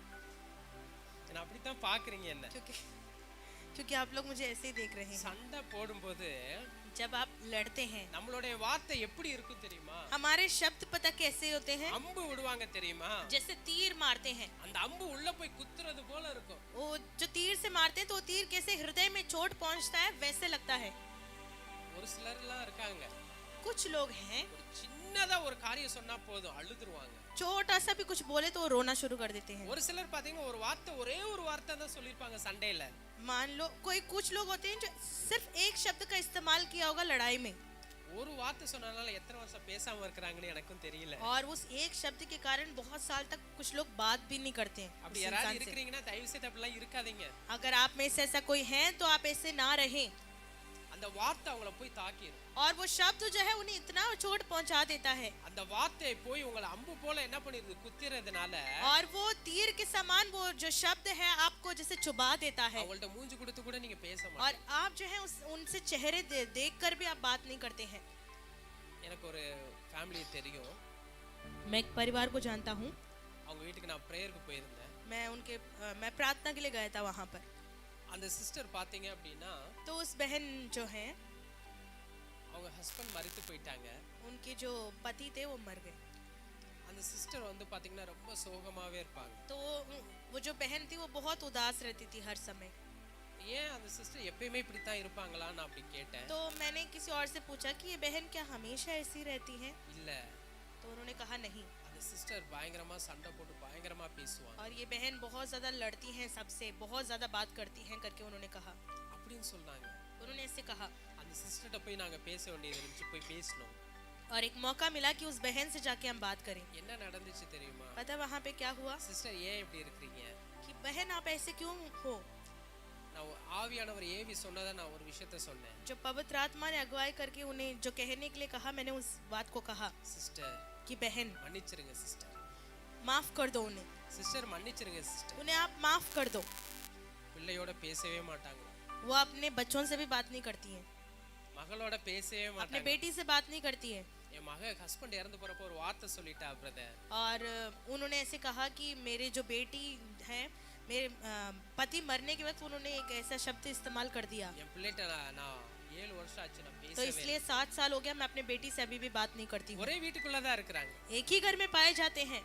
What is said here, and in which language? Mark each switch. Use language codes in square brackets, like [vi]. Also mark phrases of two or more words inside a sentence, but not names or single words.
[ta] என்ன அப்படித்தான் பாக்குறீங்க என்ன [hi] क्योंकि आप लोग मुझे ऐसे ही देख रहे हैं। [ta] சண்டை போடும்போது [hi] जब आप लड़ते हैं [ta] நம்மளுடைய வார்த்தை எப்படி இருக்கும் தெரியுமா [hi] हमारे शब्द पता कैसे होते हैं? [ta] அம்பு விடுவாங்க தெரியுமா [hi] जैसे तीर मारते हैं, [ta] அந்த அம்பு உள்ள போய் குத்துறது போல இருக்கும் [hi] वो जो तीर से मारते हैं तो वो तीर कैसे हृदय में चोट पहुंचता है वैसे लगता है। [ta] ஒரு சிலர்லாம் இருக்காங்க [hi] कुछ लोग हैं [ta] ஒரு சின்னதா ஒரு காரியம் சொன்னா போதும் அழுதுருவாங்க [hi] छोटा सा भी कुछ बोले तो वो रोना शुरू कर देते हैं। [ta] ஒரு சிலர் பாத்தீங்கன்னா ஒரே ஒரு வார்த்தை தான் சொல்லிருப்பாங்க சண்டையில [hi] मान लो कुछ लोग होते हैं जो सिर्फ एक शब्द का इस्तेमाल किया होगा लड़ाई में, [ta] ஒரு வார்த்தை சொன்னனால எத்தனை வருஷம் பேசாம இருக்காங்கன்னு எனக்கும் தெரியல [hi] और उस एक शब्द के कारण बहुत साल तक कुछ लोग बात भी नहीं करते हैं [ta] அப்படி [hi] उस [ta] யாராவது [hi] इंसान से। [ta] இருக்கிறீங்கன்னா தயவு செய்து அப்படிலாம் இருக்காதீங்க [hi] अगर आप में से ऐसा कोई है तो आप ऐसे ना रहें। [ta] அந்த வார்த்தை அவங்கள போய் தாக்கிடும் [hi] और वो शब्द जो है उन्हें इतना चोट पहुंचा देता है, [ta] அந்த வார்த்தை போய் உங்களை அம்பு போல என்ன பண்ணிருது குத்திறதுனால [hi] और वो तीर के समान वो जो शब्द है आपको जैसे चुबा देता है, [ta] அவங்கள்ட்ட மூஞ்சி கொடுத்து கூட நீங்க பேச [hi] और [ta] மாட்டீங்க [hi] आप जो है उनसे चेहरे देख कर भी आप बात नहीं करते हैं। [ta] எனக்கு ஒரு ஃபேமிலி தெரியும் [hi] मैं एक परिवार को जानता हूँ, [ta] அவங்க வீட்டுக்கு நான் பிரேயருக்கு போயிருந்தேன் [hi] मैं प्रार्थना के लिए गया था वहाँ पर। [ta] அந்த சிஸ்டர் பாத்தீங்க அப்படின்னா [hi] तो उस बहन जो है [ta] அவங்க ஹஸ்பண்ட் மரித்து போயிட்டாங்க [hi] उनके जो पति थे वो मर गए, [ta] அந்த சிஸ்டர் வந்து பாத்தீங்கன்னா ரொம்ப சோகமாவே இருப்பாங்க [hi] तो वो जो बहन थी वो बहुत उदास रहती थी हर समय। [ta] ஏன் அந்த சிஸ்டர் எப்பயுமே இப்படித்தான் இருப்பாங்களா நான் அப்படி கேட்டேன் [hi] तो मैंने किसी और से पूछा कि ये बहन क्या हमेशा ऐसी रहती है? [ta] இல்ல [hi] तो उन्होंने कहा नहीं, [ta] அந்த सिस्टर பயங்கரமா சண்டை போட்டு பயங்கரமா பேசுவாங்க [hi] और ये बहन बहुत ज़्यादा लड़ती हैं सबसे, बहुत ज़्यादा बात करती हैं करके उन्होंने कहा। [ta] அப்படின்னு சொன்னாங்க [hi] उन्होंने ऐसे कहा, [ta] அந்த சிஸ்டர்ட்ட போய் நாங்க பேச வேண்டியது இருந்துச்சு போய் பேசணும் [hi] और एक मौका मिला कि उस बहन से जाके हम बात करें। [ta] என்ன நடந்துச்சு தெரியுமா [hi] पता वहाँ पे क्या हुआ [ta] சிஸ்டர் ஏன் இப்படி இருக்கிறீங்க [hi] कि बहन आप ऐसे क्यों हो? [ta] நான் ஆவியானவர் ஏவி சொன்னதை நான் ஒரு விஷயத்த சொன்னேன் [hi] जो पवित्र आत्मा ने अगुवाई करके उन्हें जो कहने के लिए कहा, मैंने उस बात को कहा [ta] சிஸ்டர் [hi] कि बहन [ta] மன்னிச்சிருங்க சிஸ்டர் [hi] माफ कर दो उन्हें, [ta] சிஸ்டர் மன்னிச்சிருங்க சிஸ்டர் [hi] उन्हें आप माफ कर दो। [ta] பிள்ளையோட பேசவே மாட்டாங்க [hi] वो अपने बच्चों से भी बात नहीं करती हैं, [ta] மகளோட பேசவே [hi] अपने [ta] மாட்டாங்க [hi] बेटी से बात नहीं करती है। [ta] என் மக ஹஸ்பண்ட் இறந்து போறப்போ ஒரு வார்த்தை சொல்லிட்டா பிரதர் [hi] और उन्होंने ऐसे कहा कि मेरे जो बेटी है, मेरे पति मरने के वक्त उन्होंने एक ऐसा शब्द इस्तेमाल कर दिया, [ta] என் பிள்ளைகிட்ட நான் 7 வருஷம் ஆச்சு நான் [hi] तो [ta] பேசவே [hi] इसलिए 7 साल हो गया मैं अपने बेटी से अभी भी बात नहीं करती हूँ। [ta] ஒரே வீட்டுக்குள்ள தான் இருக்கிறாங்க [hi] एक ही घर में पाए जाते हैं।